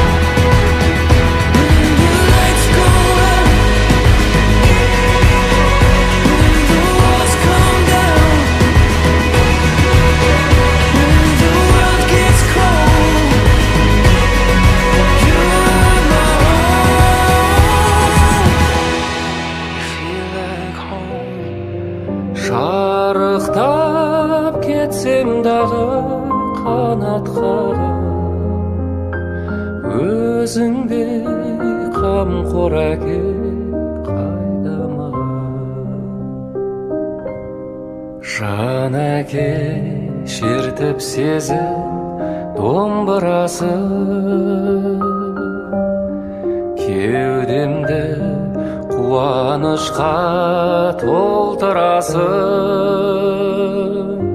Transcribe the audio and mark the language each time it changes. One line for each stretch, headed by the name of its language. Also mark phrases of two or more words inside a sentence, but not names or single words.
English: When the lights go out, when the walls come down, when the world gets cold, you are my home.
Kazakh: Шарықтап кетсем дағы қанат қағып, өзіңде қамқор әке қайдама. Жан әке шертіп сезім домбырасы, кеудемді қуанышқа толтырасың.